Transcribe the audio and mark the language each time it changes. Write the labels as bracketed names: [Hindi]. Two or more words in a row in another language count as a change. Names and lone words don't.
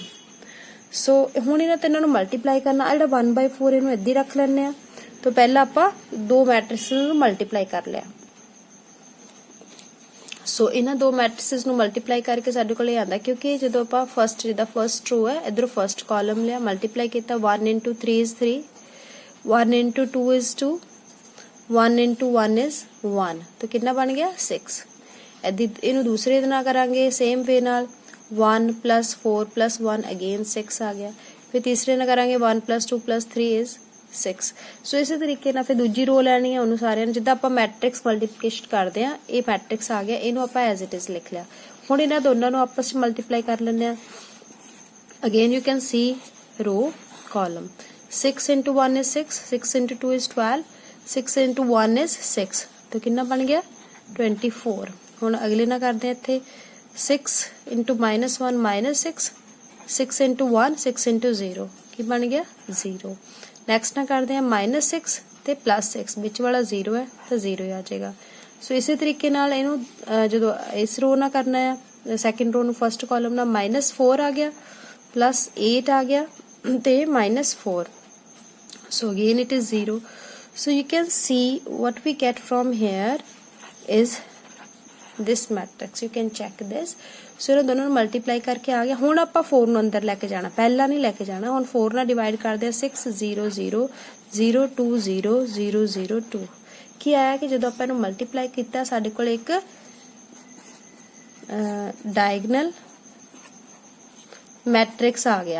[Punjabi] ਸੋ ਹੁਣ ਇਹਨਾਂ ਤਿੰਨਾਂ ਨੂੰ ਮਲਟੀਪਲਾਈ ਕਰਨਾ। ਆ ਜਿਹੜਾ 1/4 ਇਹਨੂੰ ਇੱਦਾਂ ਹੀ ਰੱਖ ਲੈਣੇ ਆ। ਤਾਂ ਪਹਿਲਾਂ ਆਪਾਂ ਦੋ ਮੈਟ੍ਰਿਕਸ ਨੂੰ ਮਲਟੀਪਲਾਈ ਕਰ ਲਿਆ। ਸੋ ਇਹਨਾਂ ਦੋ ਮੈਟ੍ਰਿਕਸ ਨੂੰ ਮਲਟੀਪਲਾਈ ਕਰਕੇ ਸਾਡੇ ਕੋਲ ਇਹ ਆਂਦਾ, ਕਿਉਂਕਿ ਜਦੋਂ ਆਪਾਂ ਫਸਟ ਜਿਹਦਾ [English] first row [Punjabi] ਹੈ ਇਧਰੋਂ [English] first column [Punjabi] ਲਿਆ, ਮਲਟੀਪਲਾਈ ਕੀਤਾ, [English] 1 into 3 is 3 1 into 2 is 2 1 into 1 is 1। [Hindi] तो कितना बन गया 6। [Punjabi] ਇਹਨੂੰ ਦੂਸਰੇ ਦੇ ਨਾਲ ਕਰਾਂਗੇ [English] same way [Punjabi] ਨਾਲ, [English] 1 plus 4 plus 1 again 6 [Punjabi] ਆ ਗਿਆ। ਫਿਰ ਤੀਸਰੇ ਨਾਲ ਕਰਾਂਗੇ [English] 1 plus 2 plus 3 is 6। [Punjabi] ਸੋ ਇਸੇ ਤਰੀਕੇ ਨਾਲ ਫਿਰ ਦੂਜੀ ਰੋ ਲੈਣੀ ਹੈ, ਉਹਨੂੰ ਸਾਰਿਆਂ ਨੂੰ ਜਿੱਦਾਂ ਆਪਾਂ [English] matrix multiplication [Punjabi] ਕਰਦੇ ਆ, ਇਹ ਮੈਟ੍ਰਿਕਸ ਆ ਗਿਆ, ਇਹਨੂੰ ਆਪਾਂ [English] as it is [Punjabi] ਲਿਖ ਲਿਆ। ਹੁਣ ਇਹਨਾਂ ਦੋਨਾਂ ਨੂੰ ਆਪਸ ਵਿੱਚ ਮਲਟੀਪਲਾਈ ਕਰ ਲੈਂਦੇ ਆ। [English] again you can see row column, 6 into 1 is 6 6 into 2 is 12 6 into 1 is 6। [Hindi] तो कितना बन गया 24। [Punjabi] ਹੁਣ ਅਗਲੇ ਨਾਲ ਕਰਦੇ ਆ ਇੱਥੇ [English] 6 into -1 -6 6 into 1 6 into 0 [Punjabi] ਕੀ ਬਣ ਗਿਆ 0। ਨੈਕਸਟ ਨਾਲ ਕਰਦੇ ਆ -6 ਤੇ +6 ਵਿੱਚ ਵਾਲਾ 0 ਹੈ ਤਾਂ 0 ਆ ਜਾਏਗਾ। ਸੋ ਇਸੇ ਤਰੀਕੇ ਨਾਲ ਇਹਨੂੰ ਜਦੋਂ ਇਸ ਰੋ ਨਾਲ ਕਰਨਾ ਆ [English] second row [Punjabi] ਨੂੰ [English] first column [Punjabi] ਨਾਲ -4 ਆ ਗਿਆ ਪਲੱਸ 8 ਆ ਗਿਆ ਤੇ -4. [English] So again it is 0. So you can see what we get from here is this matrix. You can check this. [Punjabi] So ਇਹਨਾਂ ਦੋਨਾਂ ਨੂੰ ਮਲਟੀਪਲਾਈ ਕਰਕੇ ਆ ਗਿਆ. ਹੁਣ ਆਪਾਂ 4 ਨੂੰ ਅੰਦਰ ਲੈ ਕੇ ਜਾਣਾ, ਪਹਿਲਾਂ ਨਹੀਂ ਲੈ ਕੇ ਜਾਣਾ. ਹੁਣ 4 ਨਾਲ ਡਿਵਾਈਡ ਕਰਦੇ ਆ 6 0 0 0 2 0 0 0 2. ਕੀ ਆਇਆ ਕਿ ਜਦੋਂ ਆਪਾਂ ਇਹਨੂੰ ਮਲਟੀਪਲਾਈ ਕੀਤਾ ਸਾਡੇ ਕੋਲ ਇੱਕ [English] diagonal matrix [Punjabi] ਆ ਗਿਆ.